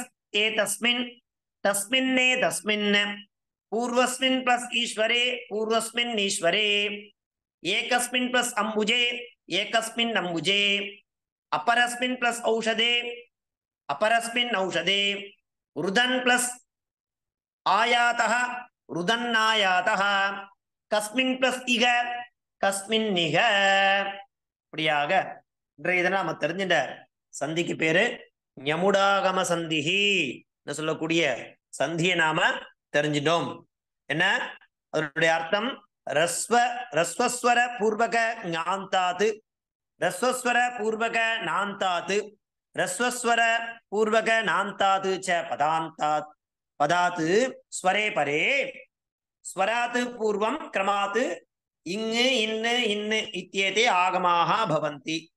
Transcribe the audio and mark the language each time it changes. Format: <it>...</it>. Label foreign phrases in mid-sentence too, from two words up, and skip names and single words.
<sa>एतस्मिन् तस्मिन्ने तस्मिन् पूर्वस्मिन् प्लस ईश्वरे पूर्वस्मिन् ईश्वरे एकस्मिन् प्लस अम्बुजे एकस्मिन् अम्बुजे अपरस्मिन् प्लस औषधे अपरस्मिन् औषधे रुदन् प्लस आयातः रुदन्नायातः कस्मिन् प्लस इग कस्मिन् इग.</sa> <ta>இப்படியாக இன்றைய தினம் நம்ம தெரிஞ்சிட்ட சந்திக்கு பேரு</ta> <sa>ङमुडागम सन्धिः</sa> <ta>சொல்லக்கூடிய சந்தியை நாம தெரிஞ்சிட்டோம். என்ன அதனுடைய அர்த்தம்?</ta> <sa>ह्रस्वस्वर पूर्वक ङान्तात् ह्रस्वस्वर पूर्वक नान्तात् ह्रस्वस्वर पूर्वक नान्तात् च पदान्तात् पदात् स्वरे परे स्वरात् पूर्वम् क्रमात् इङ्ग् इन्न् इन्न् इत्येते आगमाः भवन्ति.</sa>